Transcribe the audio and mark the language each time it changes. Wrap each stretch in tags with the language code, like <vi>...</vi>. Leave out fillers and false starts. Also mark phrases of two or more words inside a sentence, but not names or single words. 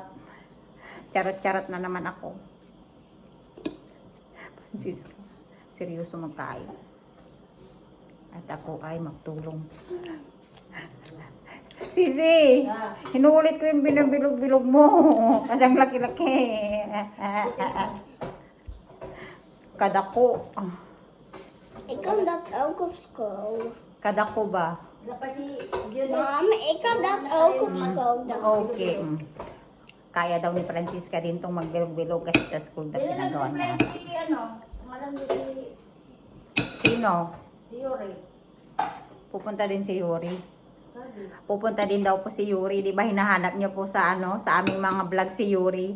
<tl>Charot-charot na naman ako. Francisco, seryoso magkain. At ako ay magtulong. Sisi, hinuulit ko yung binabilog-bilog mo. Kasi ang laki-laki. Kadako.</tl> <nl>Ik kan dat ook op school.</nl> <ceb>Kadako ba?</ceb> <nl>Mama, ik kan dat ook op school.</nl> <tl>Okay. Kaya daw ni Francisca din tong magbilog-bilog kasi sa school na pinagawa niya. Sino? Si Yuri. Pupunta din si Yuri. Pupunta din daw po si Yuri. Di ba hinahanap niyo po sa sa aming mga vlog si Yuri.</tl>